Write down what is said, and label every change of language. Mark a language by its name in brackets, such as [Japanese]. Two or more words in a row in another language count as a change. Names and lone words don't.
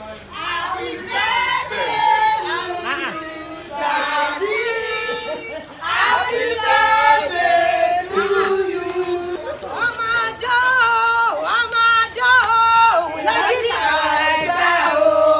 [English] Happy birthday to you. Daddy. Happy birthday to you. [Yoruba] Ọmọ ọjọ́ o, ọmọ ọjọ́ o, lórí ọ̀rẹ́ o.